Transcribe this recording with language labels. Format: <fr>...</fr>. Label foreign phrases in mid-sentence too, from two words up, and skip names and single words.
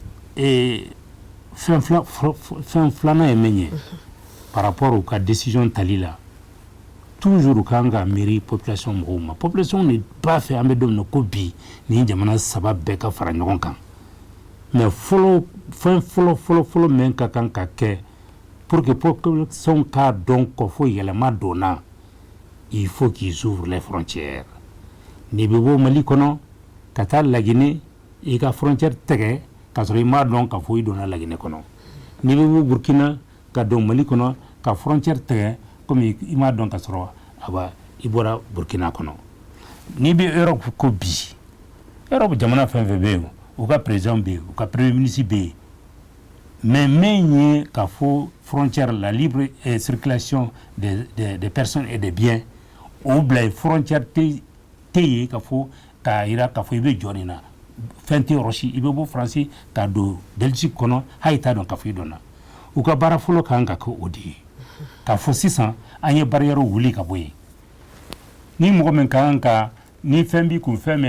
<bm>fɛn filanan ye min ye</bm> <fr>par rapport</fr> <bm>u ka décision tali la toujours u kan ka miiri population mɔgɔw ma population de b'a fɛ an bɛ don min na ko bi nin jamana saba bɛɛ ka fara ɲɔgɔn kan mais fɛn fɔlɔ min ka kan ka kɛ pour que population k'a dɔn kɔ fo yɛlɛma donna</bm> <fr>il faut qu'ils ouvrent les frontières</fr> <bm>n'i bɛ bɔ Mali kɔnɔ ka taa Laginɛ i ka frontière tigɛ k'a sɔrɔ i m'a dɔn k'a fɔ i donna Laginɛ kɔnɔ n'i bɛ bɔ Burkina ka don Mali kɔnɔ ka frontière tigɛ comme i m'a dɔn k'a sɔrɔ i bɔra Burkina kɔnɔ n'i bɛ Europe ko bi Europe jamana fɛn fɛn bɛ yen u ka président bɛ yen u ka</bm> <fr>premier ministre</fr> <bm>bɛ yen mais min ye k'a fɔ frontière la</bm> <fr>libre circulation des personnes et des biens</fr> <bm>o bila frontière tɛ yen k'a fɔ k'a jira k'a fɔ i bɛ jɔ nin na fɛn tɛ yɔrɔ si i bɛ bɔ Faransi ka don Belgique kɔnɔ hali i t'a dɔn k'a fɔ i donna u ka baara fɔlɔ kan ka kɛ o de ye k'a fɔ sisan an ye barrière wuli ka bɔ yen ni mɔgɔ min kan ka ni fɛn b'i kun fɛn</bm>